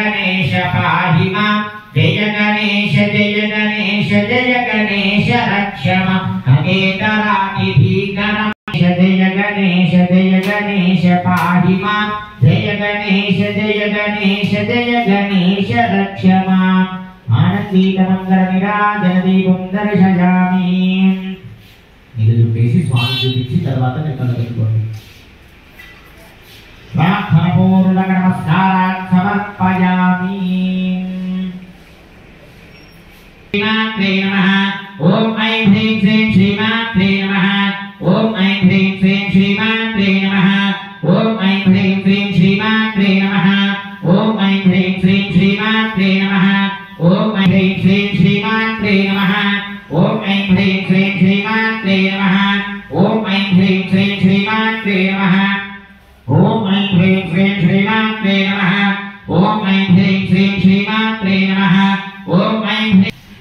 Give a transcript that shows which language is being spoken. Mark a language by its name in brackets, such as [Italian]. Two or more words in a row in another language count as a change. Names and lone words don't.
[Sanskrit] गणेश पाहि मां जय गणेश रक्ष मां अनेकरातिभीकरं जय गणेश पाहि मां जय गणेश रक्ष मां आनंदीकमंगलनिराजनदीपं दर्शयामि [Telugu] ఇది చూపేసి స్వామి చూపించి తర్వాత నేను కలుగుకోండి [Sanskrit] ప్రార్థనపూర్వక నమస్కారాన్ని సమర్పయామి శ్రీమాత్రే నమః ఓం ఐం హ్రీం శ్రీం శ్రీమాత్రే నమః ఓం ఐం హ్రీం శ్రీం శ్రీమాత్రే నమః ఓం ఐం హ్రీం శ్రీం శ్రీమాత్రే నమః ఓం ఐం హ్రీం శ్రీం శ్రీమాత్రే నమః ఓం ఐం హ్రీం శ్రీం శ్రీమాత్రే నమః ఓం ఐం హ్రీం శ్రీం శ్రీమాత్రే నమః ఓం ఐం హ్రీం శ్రీం శ్రీమాత్రే నమః ఓం ఐం హ్రీం శ్రీం శ్రీమాత్రే నమః ఓం ఐం హ్రీం శ్రీం శ్రీమాత్రే నమః ఓం ఐం హ్రీం